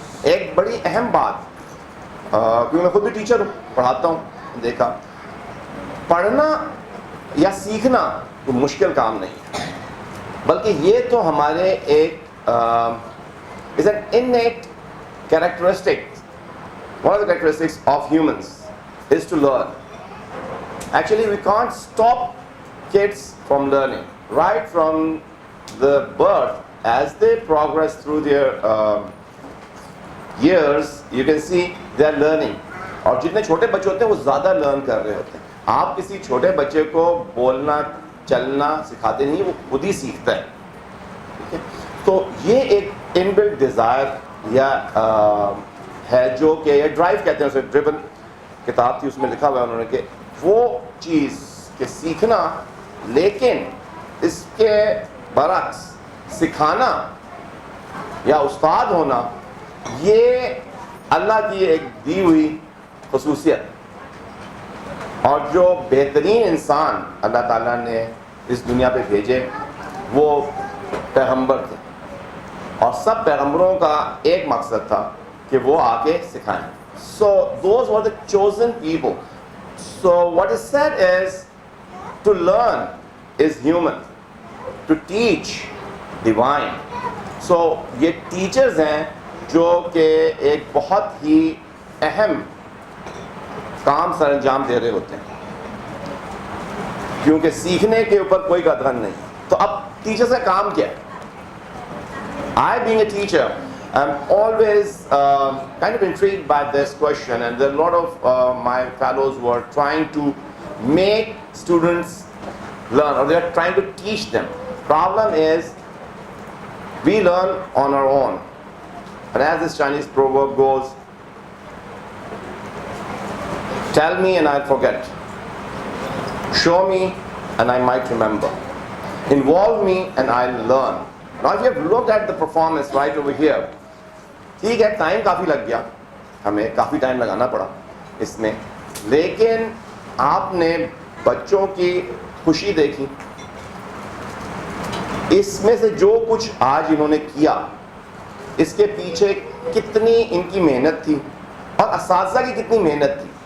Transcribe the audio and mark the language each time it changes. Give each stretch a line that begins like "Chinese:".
Urdu: ایک بڑی اہم بات, کیونکہ میں خود بھی ٹیچر ہوں, پڑھاتا ہوں, دیکھا پڑھنا یا سیکھنا کوئی مشکل کام نہیں ہے, بلکہ یہ تو ہمارے ایک is an innate characteristic.
English: One of the characteristics of humans is to learn. Actually, we can't stop kids from learning. Right from the birth, as they progress through their years, you can see they are learning.
Urdu: اور جتنے چھوٹے بچے ہوتے ہیں وہ زیادہ learn کر رہے ہوتے ہیں. آپ کسی چھوٹے بچے کو بولنا چلنا سکھاتے نہیں, وہ خود ہی سیکھتا ہے. ٹھیک ہے, تو یہ ایک ان بلٹ ڈیزائر یا ہے جو کہ یہ ڈرائیو کہتے ہیں اسے, ڈریون کتاب تھی اس میں لکھا ہوا ہے انہوں نے کہ وہ چیز کہ سیکھنا, لیکن اس کے برعکس سکھانا یا استاد ہونا یہ اللہ کی ایک دی ہوئی خصوصیت. اور جو بہترین انسان اللہ تعالیٰ نے اس دنیا پہ بھیجے وہ پیغمبر تھے, اور سب پیغمبروں کا ایک مقصد تھا کہ وہ آ کے سکھائیں.
English: So those were the chosen people. So what is said is to learn is human, to teach divine.
Urdu: So یہ ٹیچرز ہیں جو کہ ایک بہت ہی اہم کام سر انجام دے رہے ہوتے ہیں, کیونکہ سیکھنے کے اوپر کوئی قدر نہیں. تو اب ٹیچر کا کام کیا ہے؟
English: I being a teacher, I'm always kind of intrigued by this question, and there are a lot of my fellows who are trying to make students learn, or they are trying to teach them. Problem is, we learn on our own, and as this Chinese proverb goes, tell me and I'll forget, show me and I might remember, involve me and I'll learn. Now if you have looked at the performance right over here,
Urdu: ٹھیک ہے time کافی لگ گیا, ہمیں کافی time لگانا پڑا اس میں, لیکن آپ نے بچوں کی خوشی دیکھی, اس میں سے جو کچھ آج انہوں نے کیا اس کے پیچھے کتنی ان کی محنت تھی اور اساتذہ کی کتنی محنت تھی.